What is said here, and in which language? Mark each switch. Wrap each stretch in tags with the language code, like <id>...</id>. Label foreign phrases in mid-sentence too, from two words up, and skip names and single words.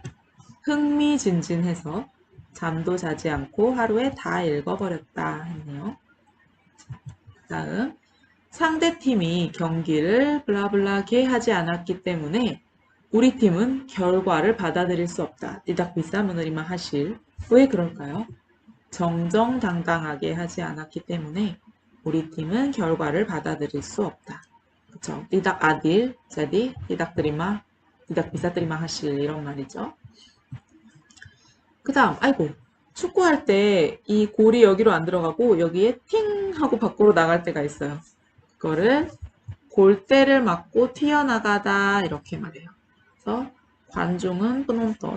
<ko>흥미진진해서 잠도 자지 않고 하루에 다 읽어버렸다 했네요. 다음 상대팀이 경기를 블라블라게 하지 않았기 때문에 우리 팀은 결과를 받아들일 수 없다.</ko> <id>tidak bisa menerima hasil.</id> <ko>왜 그럴까요? 정정당당하게 하지 않았기 때문에 우리 팀은 결과를 받아들일 수 없다. 그쵸?</ko> <id>tidak adil, jadi tidak terima, tidak bisa terima hasil</id> <ko>이런 말이죠. 그 다음, 아이고, 축구할 때 이 골이 여기로 안 들어가고 여기에 팅 하고 밖으로 나갈 때가 있어요. 그거를 골대를 맞고 튀어나가다 이렇게 말해요. 그래서 관중은 똔똔똔.</ko>